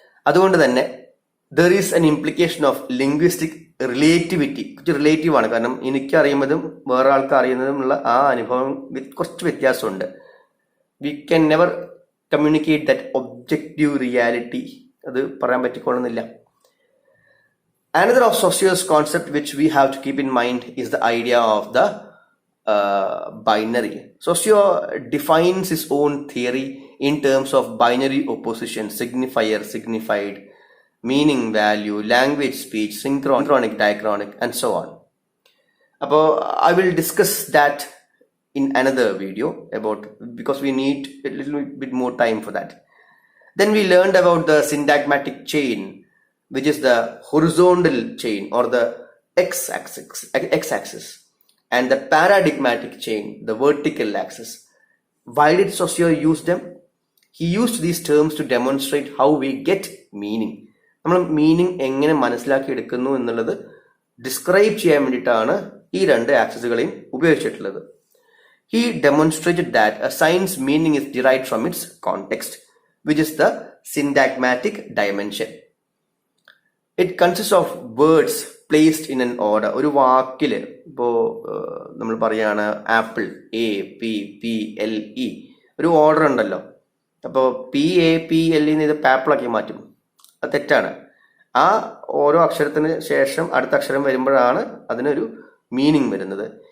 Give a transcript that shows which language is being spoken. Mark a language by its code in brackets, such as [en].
[ml] അതുകൊണ്ട് തന്നെ [en] There is an implication of linguistic relativity. [ml] കുറച്ച് റിലേറ്റീവ് ആണ്, കാരണം എനിക്ക് അറിയുന്നതും വേറെ ആൾക്ക് അറിയുന്നതുമുള്ള ആ അനുഭവം കുറച്ച് വ്യത്യാസമുണ്ട്. [en] We can never communicate that objective reality. [ml] അത് പറയാൻ പറ്റിക്കൊള്ളുന്നില്ല. [en] Another of Saussures concept which we have to keep in mind is the idea of the binary. Saussure defines his own theory in terms of binary opposition, signifier, signified, meaning, value, language, speech, synchronic, diachronic, and so on. Appo I will discuss that in another video because we need a little bit more time for that. Then we learned about the syntagmatic chain, which is the horizontal chain or the x-axis, and the paradigmatic chain, the vertical axis. Why did Saussure use them? He used these terms to demonstrate how we get meaning. [ml] നമ്മൾ meaning എങ്ങനെ മനസ്സിലാക്കി എടുക്കുന്നു എന്നുള്ളത് describe ചെയ്യാൻ വേണ്ടിയിട്ടാണ് ഈ രണ്ട് ആക്സിസുകളെയും ഉപയോഗിച്ചിട്ടുള്ളത്. [en] He demonstrated that a science meaning is derived from its context, which is the syntagmatic dimension. It consists of words placed in an order. [ml] ഒരു വാക്കില് ഇപ്പോ നമ്മൾ പറയാണ് ആപ്പിൾ, APPLE, ഒരു ഓർഡർ ഉണ്ടല്ലോ. അപ്പോൾ PAPLE ഇത് പാപ്പിളാക്കി മാറ്റും. അത് തെറ്റാണ്. ആ ഓരോ അക്ഷരത്തിന് ശേഷം അടുത്ത അക്ഷരം വരുമ്പോഴാണ് അതിനൊരു മീനിങ് വരുന്നത്.